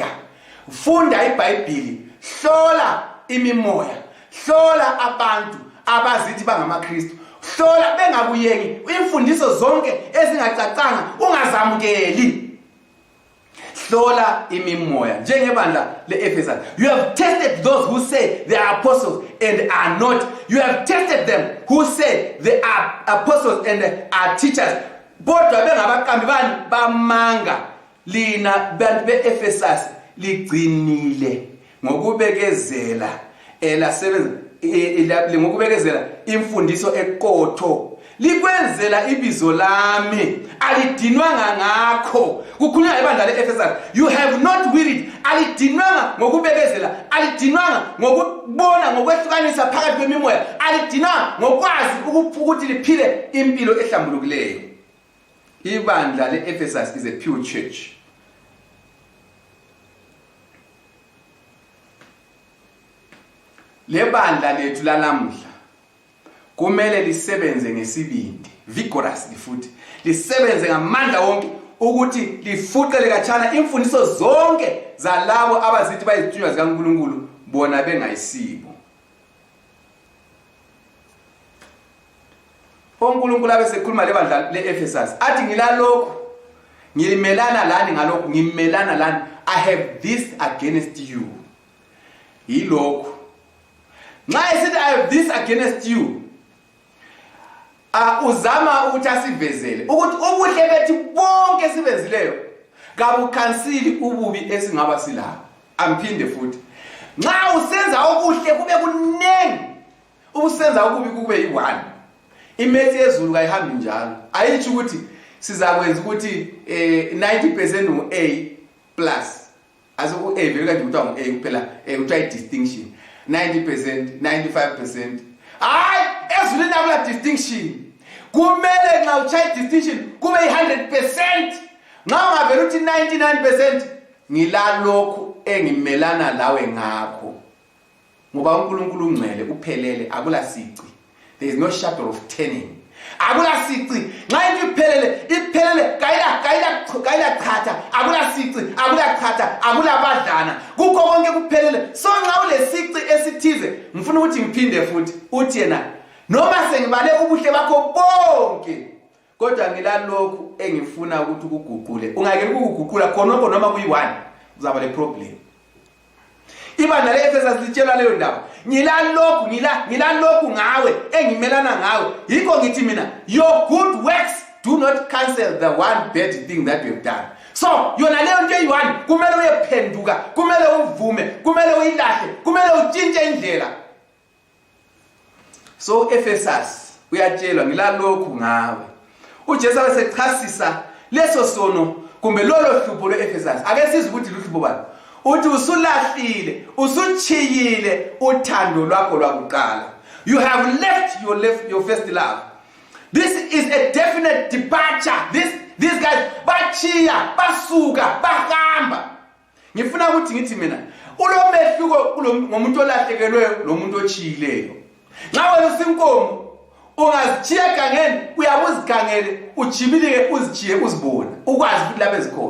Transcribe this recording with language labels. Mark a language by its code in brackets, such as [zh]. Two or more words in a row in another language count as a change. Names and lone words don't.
[nd] Funda iBhayibheli, hlola imimoya, hlola abantu abazithi bangamaKristu. Hlola bengakuyengi imfundiso zonke ezingacacanga ungazamukeli. Hlola imimoya njengebandla leEfesus. [en] You have tested those who say they are apostles and are not. You have tested them who say they are apostles and are teachers. [nd] Bodwa bengabakambi bani bamanga. Lina bantu beEfesus ligcinile ngokubekezela elasebenza ngokubekezela imfundiso eqotho. Likwenzela ibizo lami, alidinwanga ngakho. Kukhulunywa ibandla leEfesus. [en] You have not wearied. [nd] Alidinwanga ngokubekezela, alidinwanga ngokubona ngokwehlukanisa phakathi kwemimoya, alidinwanga ngokwazi ukuthi liphile impilo ehlambulukileyo. Ibandla leEfesus [en] is a pure church. [nd] Lebandla lethu lalamhla kumele lisebenze ngesibindi, vigorously futhi lisebenze ngamandla wonke ukuthi lifuqele kachana imfundiso zonke zalabo abazithi bayizithunywa zikaNkulunkulu bona bengayisibo. uNkulunkulu abesekhuluma lebandla leEfesus athi ngilalokho ngilimelana lani ngalokho ngimelana lani. [en] I have this against you. [nd] Yilokho nxa esithi [en] I have this against you, [nd] uzama ukuthi asivezele ukuthi ubuhle bethu bonke esibenzileyo kabukhansili ububi esingaba silabo. Amphinde futhi nxa usenza okuhle kube kunengi, usenza okubi kube yi1. Imethi yezulu kayihambi njalo. Ayithi ukuthi sizakwenza ukuthi 90% u-A plus. Aso u-A vele kanje kuthiwa ngu-A kuphela, kuthiwa i-distinction. 90%, 95%. Hayi, ezulwini akula distinction. Kumele nxa uchaye distinction kube yi100%. Nxa ungavela uthi 99%, ngilalokho engimelana lawe ngakho. Ngoba uNkulunkulu ungcwele uphelele, akula sici. [en] There is no shadow of turning. [nd] Akula sici. Nxa iphelele kayila khatha, akula sici, akula khatha, akula badlana. Kukho konke kuphelele. So nxa ulesici esithize, ngifuna ukuthi ngiphinde futhi uthi yena noma sengibale ubuhle bakho bonke, kodwa ngilalokho engifuna ukuthi ukuguqule. Ungakele ukuguqula khonoko noma kuyi1, uzaba le problem. Ibandla leEfesus litshela leyo ndaba. Ngilalokhu ngawe engimelana ngawe. Yikho ngithi mina, [en] your good works do not cancel the one bad thing that you have done. [nd] So yona leyo nto eyi1 kumele uyephenduka, kumele uvume, kumele uyilahle, kumele utshintshe indlela. So Ephesus uyatshelwa ngilalokhu ngawe. uJesu wasechasisa leso sono kumbe lolo hlupho leEfesus. Ake sizwe ukuthi luhlupho bani. Uthi usulahlile, usuchiyile uthando lwakho lwakuqala. [en] You have left your first love. This is a definite departure. These guys [nd] bachiya, basuka, bahamba. Ngifuna ukuthi ngithi mina, ulomehluko ngomuntu olahlekelweyo nomuntu ochiyileyo. Nxa wena usinkomo, ungazichiya gangeni, uyabuzigangele, ujibilike uzichiye uzibona, ukwazi ukuthi lapha ezikhona.